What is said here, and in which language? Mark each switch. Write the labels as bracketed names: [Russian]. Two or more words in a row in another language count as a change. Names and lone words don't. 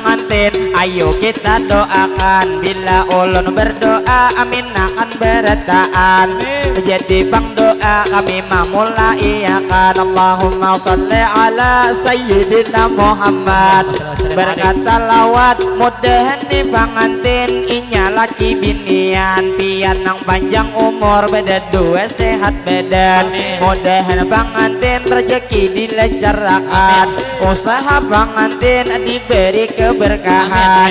[Indonesian] pengantin. [Banjar] Ayo kita doakan, bila ulun berdoa amin akan bertaan. Jadi bang doa kami memulai akan. [Arabic] اللهم صل على سيدنا محمد. [Banjar] Berkat salawat mudahan di pengantin inya laki binian, pian nang panjang umur beda dua sehat badan. [Indonesian] Mudahan pengantin rezeki dilancarkan, usaha pengantin diberi keberkahan.